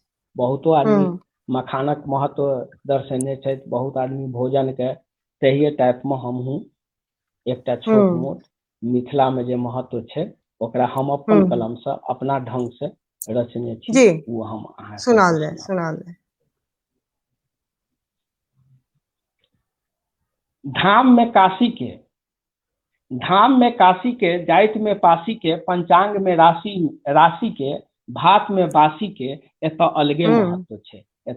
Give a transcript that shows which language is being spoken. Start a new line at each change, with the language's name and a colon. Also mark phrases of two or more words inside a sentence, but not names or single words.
Maithili: बहुतो आदमी मखानक महत्व दर्शेने छथि, बहुत आदमी भोजन के, तहिए टाइप में हमहूँ एकटा छोट मोट मिथिला में जे महत्व छै ओकरा हम अपन कलम से, अपना ढंग से रचने छी, जी वो हम अहाँ सबके सुनाल जाए, सुनाब। सुनाल जाए। धाम में काशी के, धाम में काशी के, जाइत में पासी के, पंचांग में राशि राशि के, भात में बासी के, एत अलगे महत्व छे, एत